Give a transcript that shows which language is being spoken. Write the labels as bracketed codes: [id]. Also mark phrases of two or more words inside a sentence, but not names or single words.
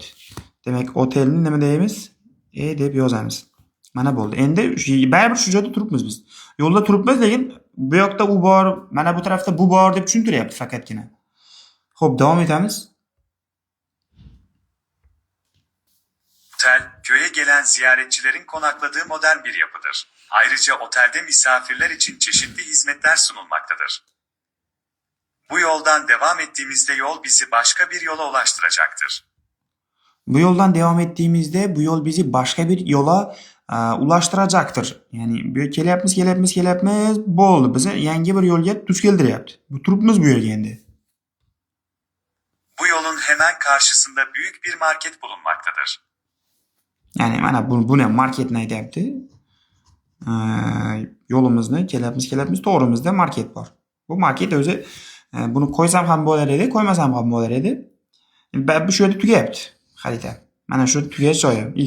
[uz] Demak, otelni nima deymiz? Deb yozamiz. Mana bo'ldi. Endi baribir shu joyda turibmiz biz. Yo'lda turibmiz, lekin bu yoqda u bor, mana bu tarafda bu bor deb tushuntiryapti faqatgina. Xo'p, davom etamiz. [tr] Otel, köye gelen ziyaretçilerin konakladığı modern bir yapıdır. Ayrıca otelde misafirler için çeşitli hizmetler sunulmaktadır. Bu yoldan devam ettiğimizde yol bizi başka bir yola ulaştıracaktır. [uz] Bu yo'ldan davom etdiğimizde bu yo'l bizi boshqa bir yo'la ulaştıracaktır. Ya'ni bu yerga kelyapmiz, bo'ldi. Bizni yangi bir yo'lga duch keltiryapti. Bu turibmiz bu yerga endi. [tr] Bu yolun hemen karşısında büyük bir market bulunmaktadır. [uz] Ya'ni mana buni ham marketni aytyapti. Yo'limizni kelyapmiz, to'g'rimizda market bor. Bu market o'zi buni qo'ysam ham bo'lar edi, qo'ymasam ham bo'lar edi. Bu shu yerda tugayapti xarita. Mana shu tugash joyi X.